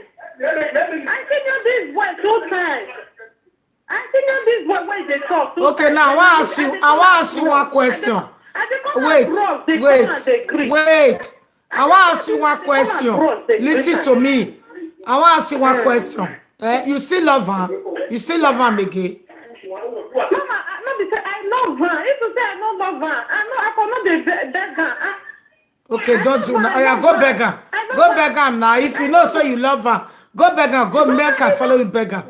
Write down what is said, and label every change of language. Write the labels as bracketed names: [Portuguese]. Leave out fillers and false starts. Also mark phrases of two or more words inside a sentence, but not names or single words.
[Nigerian Pidgin] I seen you this boy 2 times. I seen you this boy when they talk. Okay, now I want to ask you one question. Wait. I want to ask you one question. Listen to me. I want to ask you one question. You still love her? You still love her, Mege? Mama, I love her. If you say I don't love her, I cannot be beg her. Okay, don't do now. Yeah, go beg her. Go beg her now. If you know so you love her, go beg her. Go make her follow you beg her.